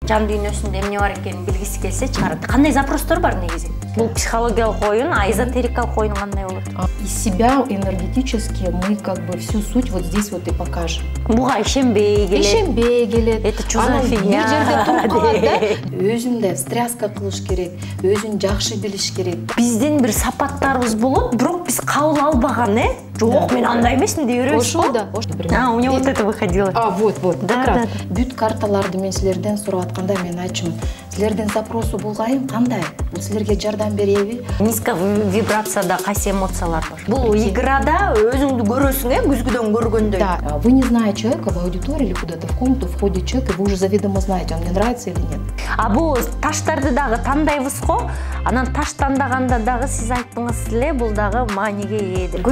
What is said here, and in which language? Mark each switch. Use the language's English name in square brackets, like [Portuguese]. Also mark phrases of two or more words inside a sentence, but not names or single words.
[Kyrgyz] жан дүйнөсүндө эмне бар экенин билгиси келсе чыгарат. Кандай запростор бар негизи? Бул психологиялык оюн, а эзотерикалык оюн кандай болот? [Russian] Из себя энергетически мы как бы всю суть вот здесь вот и покажем. [Kyrgyz] Буга ишенбей келет. Ишенбей келет. [Russian] Это чё за фигня? [Kyrgyz] Бир жерде туруп калат да. Өзүндө встряска кылыш керек, өзүн жакшы билиш керек. Биздин бир сапаттарыбыз болот, бирок биз кабыл албаган, Жок, мен андай эмесмин деп беребиз. Ошол да. [Russian] У меня вот это выходило. Вот. Да. Как раз [Kyrgyz] бүт карталарды мен силерден сурап атканда мен айтчумун. Силердин запросу булгайын кандай? Бул силерге жардам береби? Низко вибрацияда кайсы эмоциялар бар? Бул играда өзүңдү көрөсүң, күзгүдөн көргөндөй. [Russian] Да, вы не зная человека в аудитории или куда-то в комнату входит человек, и вы уже заведомо знаете, он мне нравится или нет. [Kyrgyz] А бул таштарды дагы тандайбыз го, анан таш тандаганда дагы сиз айттыңыз эле, бул дагы мааниге ээ деп.